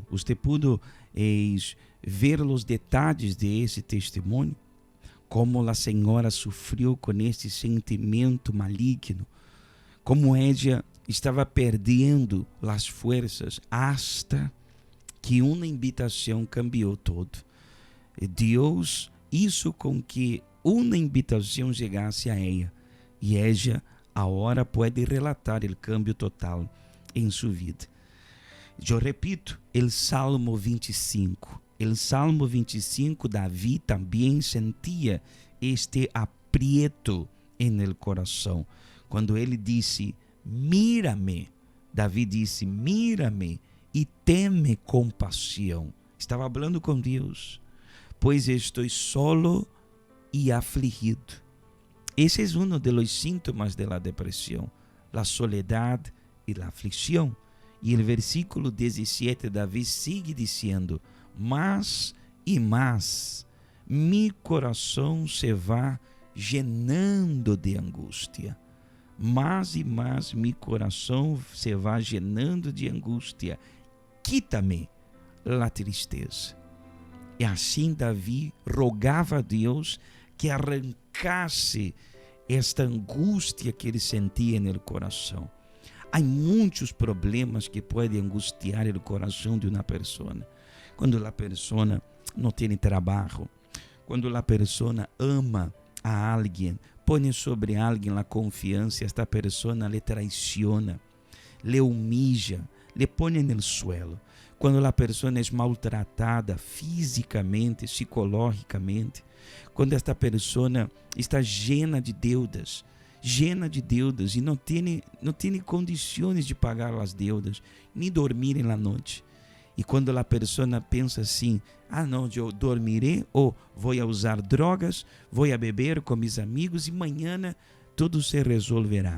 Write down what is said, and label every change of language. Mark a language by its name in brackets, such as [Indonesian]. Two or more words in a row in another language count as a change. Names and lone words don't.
[Spanish] Usted pudo ver los detalles de ese testimonio, como la señora sufrió con este sentimiento maligno, como ella estaba perdiendo las fuerzas hasta que una invitación cambió todo. [Portuguese] Deus hizo com que uma invitação chegasse a ela e ela agora pode relatar o cambio total em sua vida. Eu repito, o Salmo 25. O Salmo 25, Davi também sentia este aprieto [Spanish] en el [Portuguese] coração. Quando ele disse, mírame, Davi disse, mírame e teme compaixão. Estava falando com Deus. Pois estou solo e afligido. Esse é um dos síntomas da depressão, a soledade e a aflição. E o versículo 17, Davi sigue dizendo, mais e mais, mi coração [Spanish] se va llenando [Portuguese] de angústia. Mais e mais, mi coração [Spanish] se va llenando [Portuguese] de angústia. [Spanish] Quita-me la tristeza. [Portuguese] E assim Davi rogava a Deus que arrancasse esta angústia que ele sentia no coração. Há muitos problemas que podem angustiar o coração de uma pessoa. Quando a pessoa não tem trabalho, quando a pessoa ama a alguém, põe sobre alguém a confiança, esta pessoa lhe traiciona, lhe humilha, lhe põe no suelo. Quando a pessoa é maltratada fisicamente, psicologicamente, quando esta pessoa está [Spanish] llena de deudas [Portuguese] e não tem condições de pagar as deudas, nem dormir na noite. E quando a pessoa pensa assim, não, eu dormirei ou vou usar drogas, vou beber com meus amigos e amanhã tudo se resolverá.